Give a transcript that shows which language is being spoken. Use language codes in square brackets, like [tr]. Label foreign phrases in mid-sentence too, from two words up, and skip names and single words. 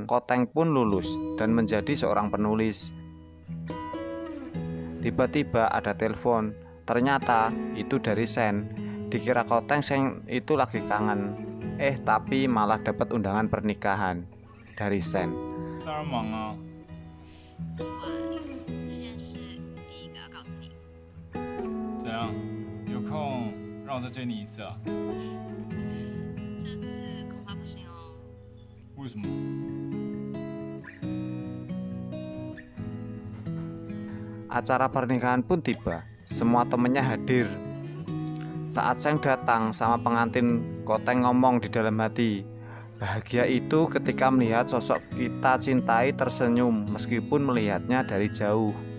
[id] Koteng pun lulus dan menjadi seorang penulis. Tiba-tiba ada telepon. Ternyata itu dari Sen. Dikira Koteng Sen itu lagi kangen. Tapi malah dapat undangan pernikahan dari Sen. [zh] 当然忙啊，这件事第一个要告诉你。怎样？有空让我再追你一次啊？这次恐怕不行哦。为什么？ [id] Acara pernikahan pun tiba. Semua temennya hadir. Saat Sen datang sama pengantin, Koteng ngomong di dalam hati, bahagia itu ketika melihat sosok kita cintai tersenyum meskipun melihatnya dari jauh.